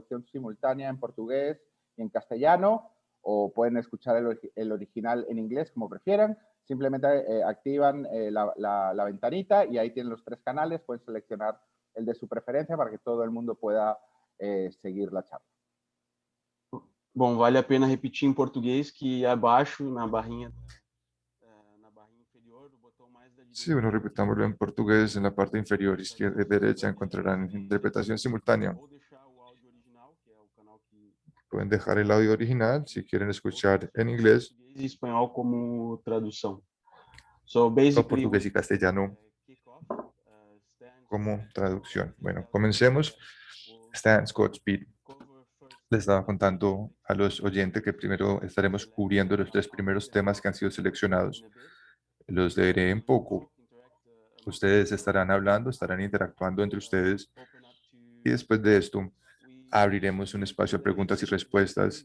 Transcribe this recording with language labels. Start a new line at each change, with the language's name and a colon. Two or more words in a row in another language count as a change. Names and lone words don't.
Spanish: Tenemos traducción simultánea en portugués y en castellano. o pueden escuchar el original en inglés, como prefieran. Simplemente activan la ventanita y ahí tienen los 3 canales. Pueden seleccionar el de su preferencia para que todo el mundo pueda seguir la charla.
Portuguese: Bom, vale a pena repetir em português que abaixo, na barrinha inferior, do botão mais da
Spanish: Sí, bueno, repetámoslo en portugués. En la parte inferior izquierda y derecha encontrarán interpretación simultánea.
Portuguese: ou deixar o áudio original, que é o canal que
Spanish: Pueden dejar el audio original si quieren escuchar en inglés
Portuguese: português e espanhol como tradução.
English: So o basically,
Spanish: portugués y castellano
English: kick-off, Stan
Spanish: como traducción. Bueno, comencemos. Stan Scott Speed.
English: cover first
Spanish: Les estaba contando a los oyentes que primero estaremos cubriendo los 3 primeros temas que han sido seleccionados. Los leeré en poco. Ustedes estarán hablando, estarán interactuando entre ustedes y después de esto abriremos un espacio a preguntas y respuestas.